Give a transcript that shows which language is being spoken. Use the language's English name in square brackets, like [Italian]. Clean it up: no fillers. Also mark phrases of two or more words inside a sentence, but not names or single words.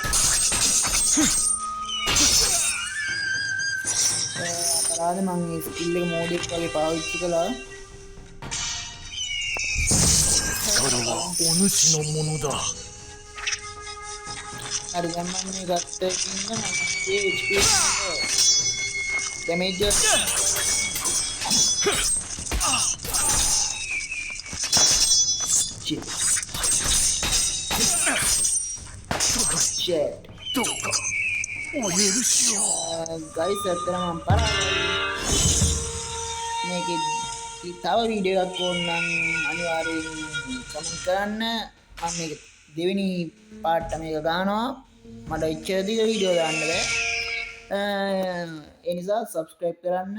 [Sinhala] අපරාධ මම මේ ස්කිල් එක මෝඩ් එක වගේ පාවිච්චි කළා. [Japanese] 力はお主のものだ。 [Sinhala] හරි දැන් මම මේ ගත්ත එකකින් නම් මේ [English] HP damage [Sinhala] එක shit [Japanese] どうかお許しを。 [Sinhala] guys අතන මම පරාදයි. මේකේ තව වීඩියෝ එකක් ඕන නම් අනිවාර්යෙන් කමෙන්ට් කරන්න. මම මේක දෙවෙනි පාර්ට් මේක ගන්නවා. මට ඉච්චර දිග වීඩියෝ දාන්න බෑ. ඒ නිසා subscribe කරන්න.